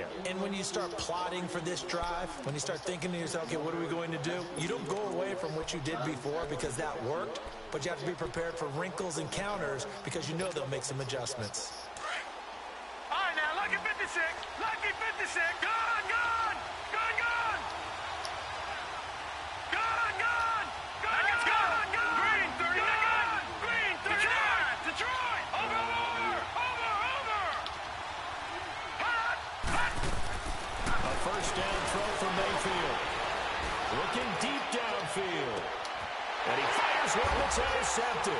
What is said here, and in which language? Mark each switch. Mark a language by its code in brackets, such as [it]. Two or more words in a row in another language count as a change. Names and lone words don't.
[en] And when you start plotting for this drive, when you start thinking to yourself, okay, what are we going to do? You don't go away from what you did before because that worked, but you have to be prepared for wrinkles and counters because you know they'll make some adjustments. All right, now, lucky 56, lucky 56, gone, gone, gone, gone. Gone, gone, gone, gone, gone, gone. Green, 39, gone. Green, 39. Detroit, over, over, over. Hot, hot. A first down throw from Mayfield. Looking deep downfield. And he fires one that's intercepted.